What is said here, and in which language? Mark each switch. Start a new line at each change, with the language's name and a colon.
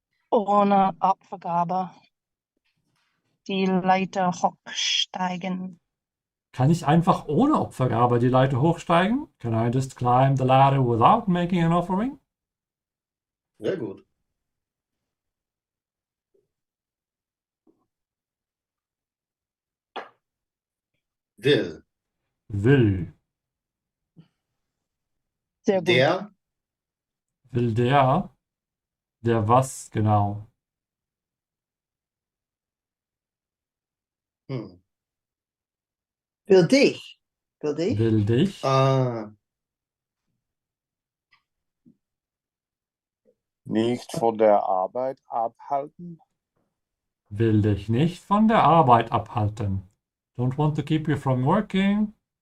German: ohne Abgabe die Leiter hochsteigen? Kann ich einfach ohne Opfergabe die Leiter hochsteigen?
English: Can I just climb the ladder without making an offering?
German: Sehr gut. Will. Will. Sehr gut. Der. Will der. Der was genau? Hm. Will dich. Will dich. Will dich. Nicht von der Arbeit abhalten. Will dich nicht von der Arbeit abhalten.
English: Don't want to keep you from working.